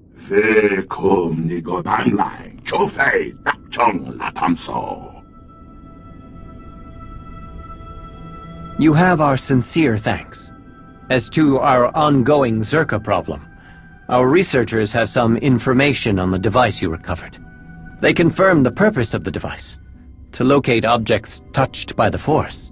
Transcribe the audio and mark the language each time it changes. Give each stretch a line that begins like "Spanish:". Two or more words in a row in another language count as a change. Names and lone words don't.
English: Phi Kum Nigo Ban Lai, Cho Fei Tak Chung La Tam So. You have our sincere thanks. As to our ongoing Czerka problem, our researchers have some information on the device you recovered. They confirm the purpose of the device, to locate objects touched by the Force.